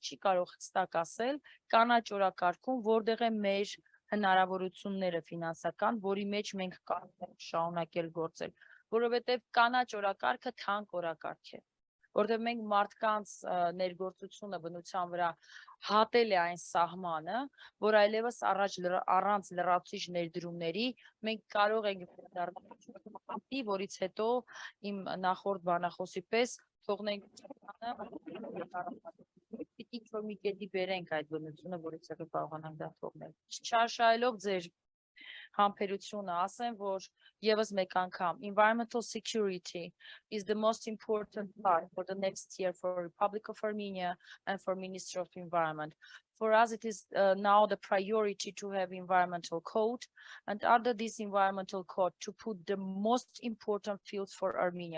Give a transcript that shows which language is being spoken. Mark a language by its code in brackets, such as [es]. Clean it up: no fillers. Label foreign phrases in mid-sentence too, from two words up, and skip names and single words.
[hy] չի կարող հստակ ասել կանաչ օրակարգում որտեղ է մեր հնարավորությունները ֆինանսական, որի մեջ մենք կարող ենք շարունակել գործել, որովհետեւ կանաչ օրակարգը թանկ օրակարգ է, որտեղ մենք մարդկանց ներգործությունը բնության վրա հատել է այն սահմանը, որ այլևս առանց լրացուցիչ ներդրումների մենք կարող ենք դառնալ, որից հետո իմ նախորդ բանախոսի պես թողնենք պիտի ինչ-որ մի կետի բերենք այդ բնությունը, որից հետո կարողանանք դա թողնել։ Չարշահելով ձեր համբերությունը, ասեմ, որ եւս մեկ անգամ [en] environmental security is the most important part for the next year for Republic of Armenia and for Ministry of Environment. For us, it is now the priority to have environmental code, and under this environmental code to put the most important fields for Armenia.